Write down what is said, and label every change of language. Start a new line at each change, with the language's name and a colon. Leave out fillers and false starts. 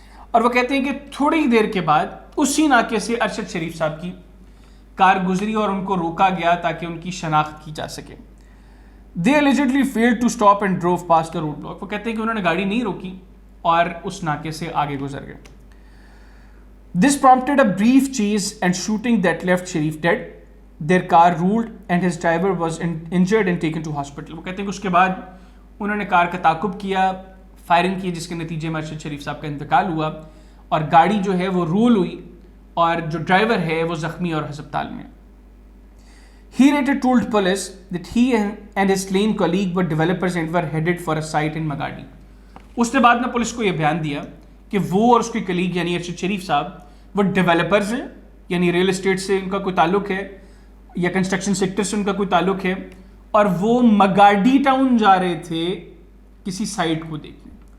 Urdu: اور وہ کہتے ہیں کہ تھوڑی دیر کے بعد اسی ناکے سے ارشد شریف صاحب کی کار گزری اور ان کو روکا گیا تاکہ ان کی شناخت کی جا سکے.
English: They allegedly failed to stop and drove past the roadblock.
Urdu: وہ کہتے ہیں کہ انہوں نے گاڑی نہیں روکی اور اس ناکے سے آگے گزر گئے.
English: This prompted a brief chase and shooting that left Sharif dead. Their car ruled and his driver was injured and taken to hospital.
Urdu: وہ کہتے ہیں کہ اس کے بعد انہوں نے کار کا تعاقب کیا، فائرنگ کی، جس کے نتیجے میں ارشد شریف صاحب کا انتقال ہوا، اور گاڑی جو ہے وہ رول ہوئی اور جو ڈرائیور ہے وہ زخمی اور ہسپتال میں.
English: He later told police that he and his slain colleague were developers and were headed for a site in Magadi.
Urdu: اس نے بعد میں پولیس کو یہ بیان دیا کہ وہ اور اس کے کلیگ یعنی ارشد شریف صاحب وہ ڈیولپرز ہیں، یعنی ریل اسٹیٹ سے ان کا کوئی تعلق ہے یا کنسٹرکشن سیکٹر سے ان کا کوئی تعلق ہے، اور وہ مگاڈی ٹاؤن جا رہے تھے کسی سائٹ کو دیکھنے.